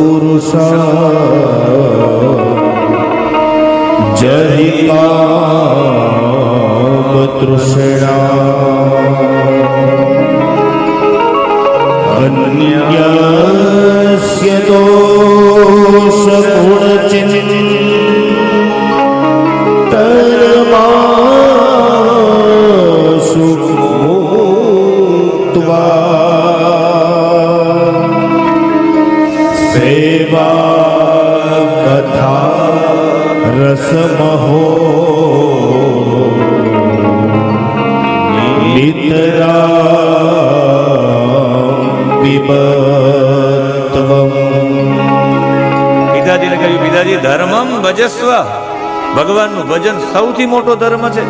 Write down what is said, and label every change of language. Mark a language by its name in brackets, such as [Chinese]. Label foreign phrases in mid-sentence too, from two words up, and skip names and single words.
[Sanskrit] पुरुषा जहि काम तृष्णा अन्यस्य दोष गुण चिन्तनमाशु सेवा कथा रसमहो [Gujarati] પિતાજીને કહ્યું, પિતાજી [Sanskrit] ધર્મમ ભજસ્વ, [Gujarati] ભગવાનનું ભજન સૌથી મોટો ધર્મ છે.